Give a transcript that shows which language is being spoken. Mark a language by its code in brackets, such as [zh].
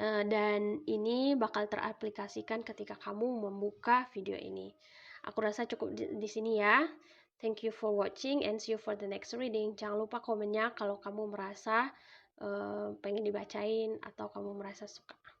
[id] Dan ini bakal teraplikasikan ketika kamu membuka video ini. Aku rasa cukup di sini ya. [en] Thank you for watching and see you for the next reading. [id] Jangan lupa komennya kalau kamu merasa pengen dibacain atau kamu merasa suka.